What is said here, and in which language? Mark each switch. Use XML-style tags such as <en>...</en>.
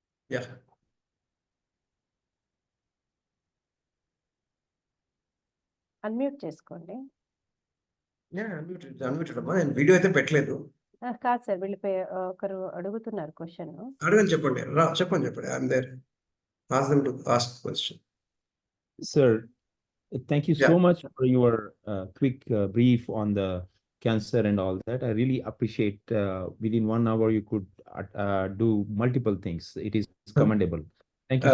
<en>Yeah.</en> <te>Unmute చేసుకోండి.</te> <en>Yeah, unmuted అమ్మా.</en> <te>నేను వీడియో అయితే పెట్టలేదు. కాదు సార్, వీళ్ళు ఒకరు అడుగుతున్నారు క్వశ్చన్. అడగని చెప్పండి. చెప్పండి.</te> <en>I'm there. Ask them to ask question. Sir, thank you Yeah. so much for your quick brief on the cancer and all that. I really appreciate within 1 hour you could do multiple things. It is commendable. Thank you so</en>